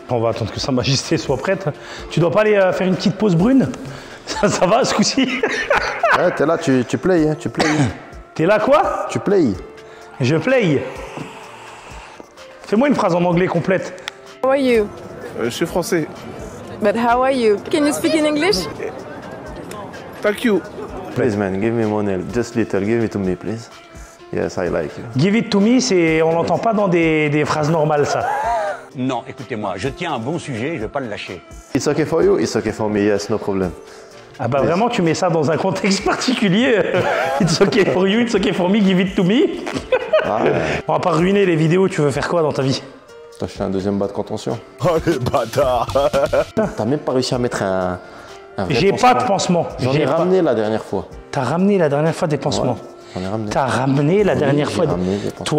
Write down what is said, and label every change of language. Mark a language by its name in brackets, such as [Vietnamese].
[French] On va attendre que Sa Majesté soit prête. Tu dois pas aller faire une petite pause brune? Ça va ce coup-ci? Ouais, t'es là, tu play, hein, tu play. T'es là quoi? Tu play. Je play. Fais-moi une phrase en anglais complète. [English] How are you? [French] Je suis français. [English] But how are you? Can you speak in English? Thank you. Please man, give me money, just little, give it to me please. Yes, I like you. Give it to me, [French] on l'entend pas dans des phrases normales ça. Non, écoutez-moi, je tiens un bon sujet, je vais pas le lâcher. [English] It's okay for you, it's okay for me, yes, no problem. [French] Ah bah vraiment, tu mets ça dans un contexte particulier. [English] It's okay for you, it's okay for me, give it to me. [French] Ah, ouais. Bon, à part ruiner les vidéos, tu veux faire quoi dans ta vie? T'as fait un deuxième bas de contention. Oh les bâtards. T'as même pas réussi à mettre un vrai J'ai pas de pansement. J'en ai ramené la dernière fois. T'as ramené la dernière fois des pansements? Ouais, j'en ai ramené. T'as ramené la dernière fois ramené des pansements.